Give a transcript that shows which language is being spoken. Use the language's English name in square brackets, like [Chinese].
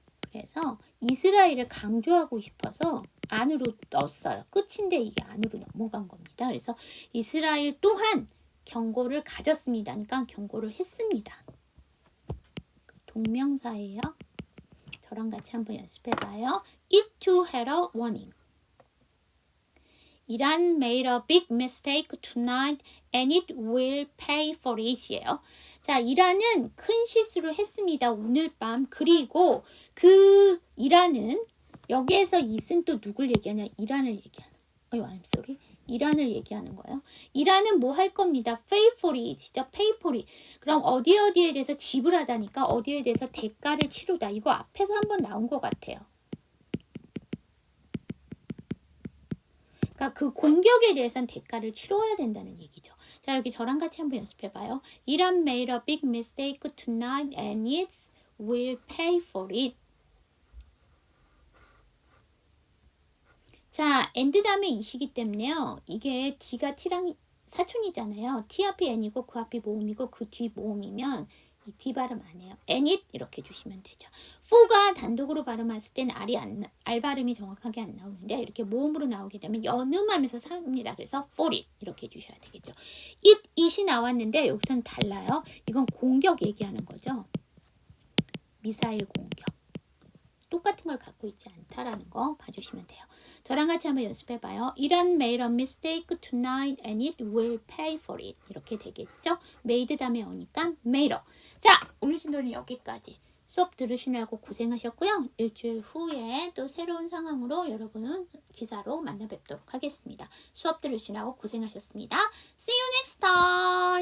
[Korean] 그래서 이스라엘을 강조하고 싶어서 안으로 넣었어요. 끝인데 이게 안으로 넘어간 겁니다. 그래서 이스라엘 또한 경고를 가졌습니다. 그러니까 경고를 했습니다. 동명사예요. 저랑 같이 한번 연습해봐요. [English] It too had a warning. Iran made a big mistake tonight and it will pay for it이에요. [Korean] 자, 이란은 큰 실수를 했습니다. 오늘 밤. 그리고 그 이란은 여기에서 it은 또 누굴 얘기하냐? [English] 이란을 얘기하는. I'm sorry. [Korean] 이란을 얘기하는 거예요. 이란은 뭐 할 겁니다. [English] pay for it. 진짜 pay for it. [Korean] 그럼 어디에 대해서 지불하다니까 어디에 대해서 대가를 치르다. 이거 앞에서 한번 나온 것 같아요. 그러니까 그 공격에 대해서는 대가를 치러야 된다는 얘기죠. 자, 여기 저랑 같이 한번 연습해봐요. [English] Iran made a big mistake tonight and it will pay for it. [Korean] 자, and 다음에 이시기 때문에요. 이게 D가 T랑 사촌이잖아요. T 앞이 N이고 그 앞이 모음이고 그 뒤 모음이면 이 D 발음 안 해요. and it 이렇게 주시면 되죠. for가 단독으로 발음했을 때는 R 발음이 정확하게 안 나오는데 이렇게 모음으로 나오게 되면 연음하면서 삽니다. 그래서 for it 이렇게 주셔야 되겠죠. it이 나왔는데 여기서는 달라요. 이건 공격 얘기하는 거죠. 미사일 공격. 똑같은 걸 갖고 있지 않다라는 거 봐주시면 돼요. 저랑 같이 한번 연습해봐요. [English] Iran made a mistake tonight and it will pay for it. [Korean] 이렇게 되겠죠? made 다음에 오니까 made. 자, 오늘 진도는 여기까지. 수업 들으시느라고 고생하셨고요. 일주일 후에 또 새로운 상황으로 여러분 기사로 만나 뵙도록 하겠습니다. 수업 들으시느라고 고생하셨습니다. [English] See you next time.